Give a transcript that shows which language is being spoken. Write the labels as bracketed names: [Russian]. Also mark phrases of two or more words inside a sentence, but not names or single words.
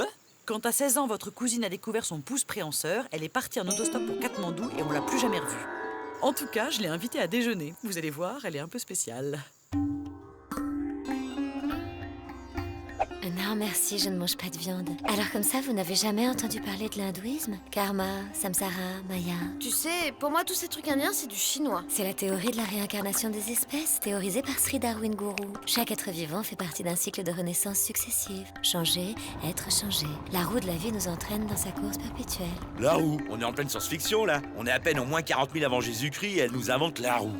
[French] Quand à 16 ans, votre cousine a découvert son pouce préhenseur, elle est partie en autostop pour Katmandou et on l'a plus jamais revue. En tout cas, je l'ai invitée à déjeuner. Vous allez voir, elle est un peu spéciale. Non, merci, je ne mange pas de viande. Alors comme ça, vous n'avez jamais entendu parler de l'hindouisme? Karma, samsara, maya... Tu sais, pour moi, tous ces trucs indiens, c'est du chinois. C'est la théorie de la réincarnation des espèces, théorisée par Sri Darwin Guru. Chaque être vivant fait partie d'un cycle de renaissance successive. Changer, être changé. La roue de la vie nous entraîne dans sa course perpétuelle. La roue? On est en pleine science-fiction, là. On est à peine au moins 40 000 avant Jésus-Christ et elle nous invente la roue.